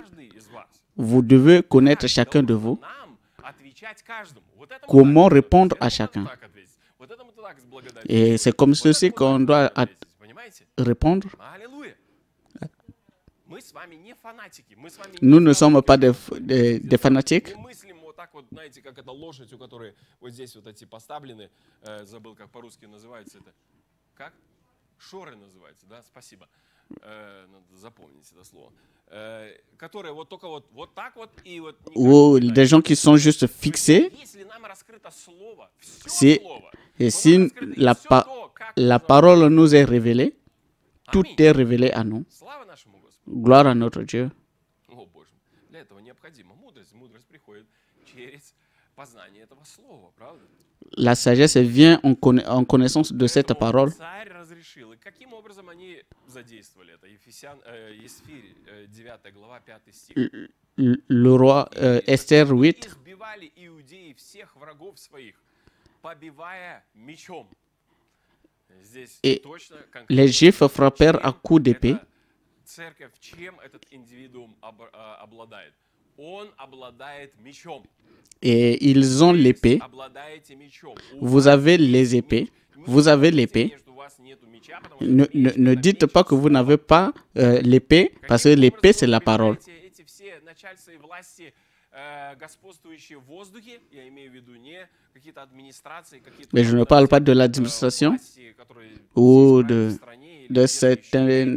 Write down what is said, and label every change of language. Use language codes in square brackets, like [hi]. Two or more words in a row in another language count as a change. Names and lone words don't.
[fr] Vous devez connaître chacun de vous. Comment répondre à chacun. Et c'est comme ceci qu'on doit répondre. Nous ne sommes pas des fanatiques. [ru] Знаете, как эта лошадь, у которой вот здесь вот эти поставлены, забыл, как по-русски называется это. Как? Шоры называется, да? Спасибо. Надо запомнить это слово. Которые вот только вот так вот и вот... [fr] Ou des gens qui sont juste fixés. [ru] Если нам раскрыто слово, [fr] Si la parole nous est révélée, tout est révélé à nous. Gloire à notre Dieu. [ru] О, Боже, для этого необходима мудрость. Мудрость приходит через познание этого слова, правда? [fr] La sagesse vient en connaissance de cette parole. [ru] Царь разрешил. И каким образом они задействовали это? Есфирь, 9 глава, 5 стих. [fr] Le roi Esther 8. [ru] Избивали иудеи всех врагов своих, побивая мечом. Здесь точно конкретно. [fr] Les Juifs frappèrent à coups d'épée. [ru] Церковь, чем этот индивидуум обладает? Он обладает мечом. [fr] Et ils ont l'épée. Vous avez les épées. Vous avez l'épée. Ne dites pas que vous n'avez pas l'épée, parce que l'épée, c'est la parole. Mais je ne parle pas de l'administration ou de certaines...